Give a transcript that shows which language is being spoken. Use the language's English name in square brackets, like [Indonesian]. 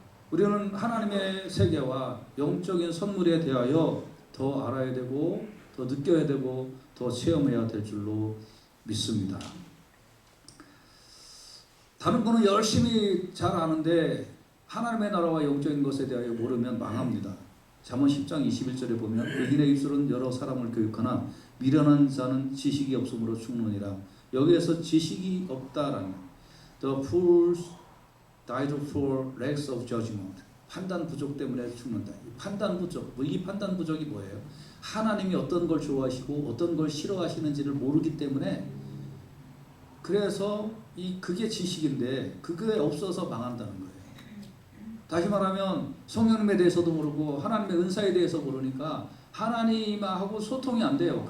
[Korean] 우리는 하나님의 세계와 영적인 선물에 대하여 더 알아야 되고, 더 느껴야 되고, 더 체험해야 될 줄로 믿습니다. 다른 거는 열심히 잘 아는데 하나님의 나라와 영적인 것에 대하여 모르면 망합니다. 잠언 10장 21절에 보면 의인의 입술은 여러 사람을 교육하나 미련한 자는 지식이 없음으로 죽느니라. 여기에서 지식이 없다라는, [English] The fools died for lack of judgment. [Korean] 판단 부족 때문에 죽는다. 판단 부족, 이 판단 부족이 뭐예요? 하나님이 어떤 걸 좋아하시고 어떤 걸 싫어하시는지를 모르기 때문에, 그래서 그게 지식인데 그게 없어서 망한다는 거예요. 다시 말하면 성령님에 대해서도 모르고 하나님의 은사에 대해서 모르니까 하나님하고 소통이 안 돼요.